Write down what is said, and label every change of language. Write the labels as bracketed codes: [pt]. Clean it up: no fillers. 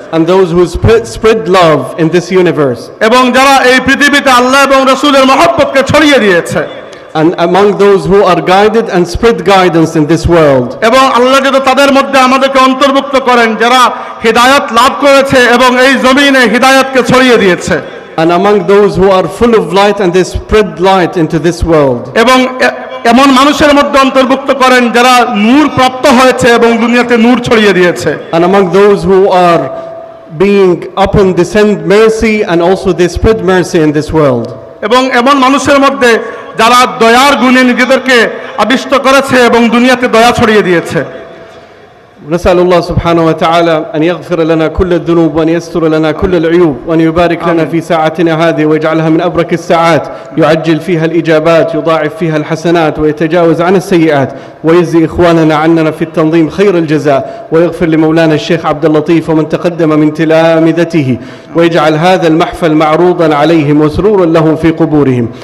[en] And those who spread love in this universe. [bn] এবং যারা এই পৃথিবীতে আল্লাহ এবং রাসূলের মহব্বতকে ছড়িয়ে দিয়েছে। [en] And among those who are guided and spread guidance in this world. [bn] এবং আল্লাহ যেন তাদের মধ্যে আমাদেরকে অন্তর্ভুক্ত করেন যারা হিদায়াত লাভ করেছে এবং এই জমিনে হিদায়াতকে ছড়িয়ে দিয়েছে। [en] And among those who are full of light and they spread light into this world. [bn] এবং এমন মানুষের মধ্যে অন্তর্ভুক্ত করেন যারা নূর প্রাপ্ত হয়েছে এবং দুনিয়াতে নূর ছড়িয়ে দিয়েছে। [en] And among those who are being upon descend mercy and also they spread mercy in this world. [bn] এবং এমন মানুষের মধ্যে যারা দয়ার গুণে নিজেদেরকে আবিষ্ট করেছে এবং দুনিয়াতে দয়া ছড়িয়ে দিয়েছে। [ar] نسأل الله سبحانه وتعالى أن يغفر لنا كل الذنوب وأن يستر لنا كل العيوب وأن يبارك لنا في ساعتنا هذه ويجعلها من أبرك الساعات، يعجل فيها الإجابات، يضاعف فيها الحسنات ويتجاوز عن السيئات، ويجزي إخواننا عننا في التنظيم خير الجزاء، ويغفر لمولانا الشيخ عبد اللطيف ومن تقدم من تلامذته، ويجعل هذا المحفل معروضا عليهم وسرورا لهم في قبورهم.